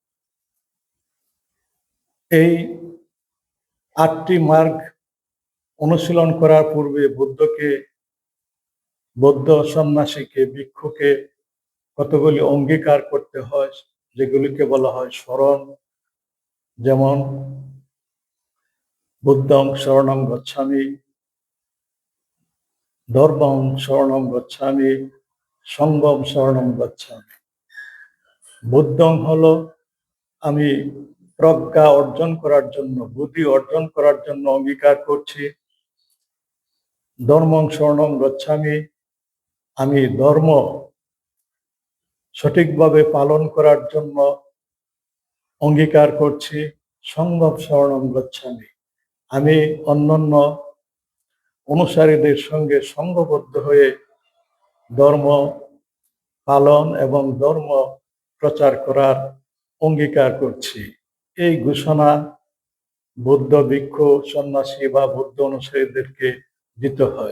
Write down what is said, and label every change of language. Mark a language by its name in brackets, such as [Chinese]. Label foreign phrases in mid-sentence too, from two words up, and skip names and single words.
[Bangla] এই 8টি মার্গ অনুশীলন করার পূর্বে বৌদ্ধ সন্ন্যাসীকে, ভিক্ষুকে কতগুলি অঙ্গীকার করতে হয়, যেগুলিকে বলা হয় শরণ। [Pali] যেমন বুদ্ধং শরণং গচ্ছামি, ধর্মং শরণং গচ্ছামি, সঙ্ঘং শরণং গচ্ছামি। [Bangla] বুদ্ধং হলো আমি প্রজ্ঞা অর্জন করার জন্য, বুদ্ধি অর্জন করার জন্য অঙ্গীকার করছি। [Pali] ধর্মং শরণং গচ্ছামি, [Bangla] আমি ধর্ম সঠিকভাবে পালন করার জন্য অঙ্গীকার করছি। [Pali] সঙ্ঘং শরণং গচ্ছামি, [Bangla] আমি অন্যান্য অনুসারীদের সঙ্গে সঙ্ঘবদ্ধ হয়ে ধর্ম পালন এবং ধর্ম প্রচার করার অঙ্গীকার করছি। এই ঘোষণা বৌদ্ধ ভিক্ষু, সন্ন্যাসী বা বৌদ্ধ অনুসারীদেরকে দিতে হয়।